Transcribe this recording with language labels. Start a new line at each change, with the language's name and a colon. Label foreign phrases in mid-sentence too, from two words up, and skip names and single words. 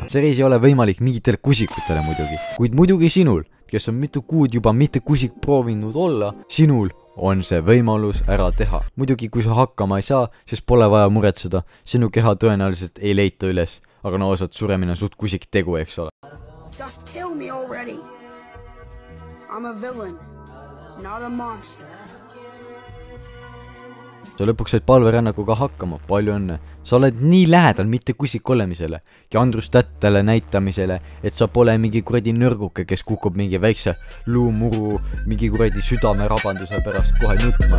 Estonian: See reis ei ole võimalik mingitele kusikutele muidugi. Kuid muidugi sinul, kes on mitu kuud juba mitte kusik proovinud olla, sinul on see võimalus ära teha. Muidugi kui sa hakkama ei saa, siis pole vaja muretseda. Sinu keha tõenäoliselt ei leita üles. Aga no osad suremine suht kusik tegu, eks ole.
English: Just kill me already. I'm a villain, not a monster.
Estonian: Sa lõpuks said palverännakuga hakkama, palju õnne. Sa oled nii lähedal mitte kusik olemisele ja Andrus Tättele näitamisele, et sa pole mingi kuradi nõrguke, kes kukub mingi väikse luumuru, mingi kuradi südame rabanduse pärast kohe nutma.